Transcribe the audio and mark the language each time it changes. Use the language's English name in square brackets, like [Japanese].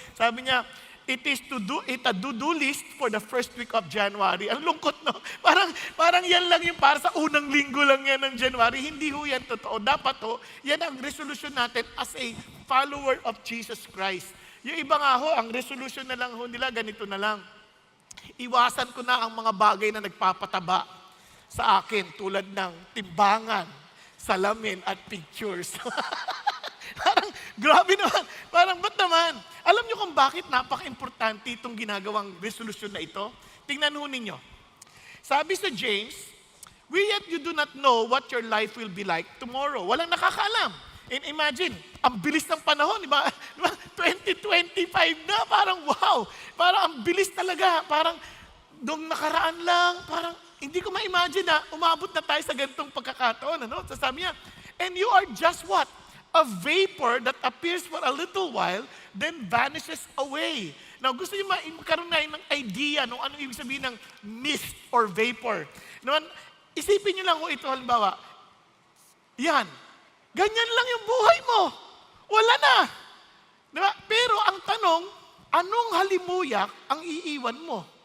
[Filipino] Sabi niya, [English] it is to do it a do-do list for the first week of January. [Filipino] Ang lungkot, no? Parang yan lang yung para sa unang linggo lang yan ng January. Hindi ho yan totoo. Dapat ho, yan ang resolution natin [English] as a follower of Jesus Christ. [Filipino] Yung iba nga ho, ang resolution na lang ho nila, ganito na lang. Iwasan ko na ang mga bagay na nagpapataba sa akin tulad ng timbangan, salamin at pictures. Parang, grabe naman. Parang, ba't naman? Alam niyo kung bakit napaka-importante itong ginagawang resolution na ito? Tingnan ho ninyo. Sabi sa [English] James, we yet you do not know what your life will be like tomorrow. [Filipino] Walang nakakaalam. [English] And imagine, [Filipino] ang bilis ng panahon, di ba? 2025 na, parang wow. Parang ang bilis talaga. Parang, nung nakaraan lang, parang, hindi ko ma-imagine na umabot na tayo sa ganitong pagkakataon. Ano? Sabi niya, [English] and you are just what? A vapor that appears for a little while, then vanishes away. [Filipino] Now, gusto niyo magkaroon na ng idea no, anong ibig sabihin ng [English] mist or vapor. [Filipino] Naman, isipin niyo lang kung ito, halimbawa, yan, ganyan lang yung buhay mo. Wala na. Diba? Pero ang tanong, anong halimuyak ang iiwan mo?